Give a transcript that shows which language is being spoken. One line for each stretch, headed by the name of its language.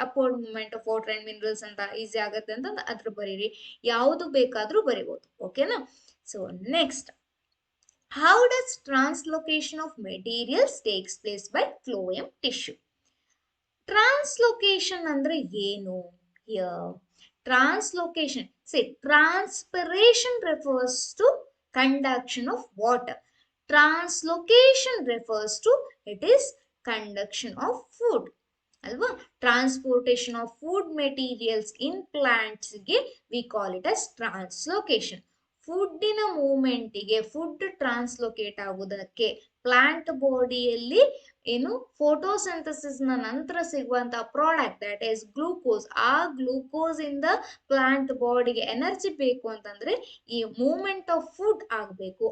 English: upward movement of water and minerals
Kannada: ಅಂತ easy ಆಗತ್ತೆ ಅಂತಂದ್ರೆ ಅದ್ರ ಬರೀರಿ. ಯಾವುದು ಬೇಕಾದ್ರೂ ಬರಿಬಹುದು. ಓಕೆನಾ?
English: So next, how does translocation of materials takes place by phloem tissue?
Kannada: Translocation ಅಂದ್ರೆ ಏನು?
English: Here translocation, say transpiration refers to conduction of water. Translocation refers to it is conduction of food.
Kannada: ಅಲ್ವಾ?
English: Transportation of food materials in ಪ್ಲಾಂಟ್ಸ್ಗೆ we call it as translocation.
Kannada: ಫುಡ್ಡಿನ ಮೂವ್ಮೆಂಟಿಗೆ, food ಟ್ರಾನ್ಸ್ಲೊಕೇಟ್ ಆಗುವುದಕ್ಕೆ plant ಬಾಡಿಯಲ್ಲಿ ಏನು photosynthesis ನ ನಂತರ ಸಿಗುವಂತಹ product that is glucose, ಆ glucose ಇಂದ plant ಬಾಡಿಗೆ energy ಬೇಕು ಅಂತಂದ್ರೆ ಈ
English: movement of food
Kannada: ಆಗಬೇಕು.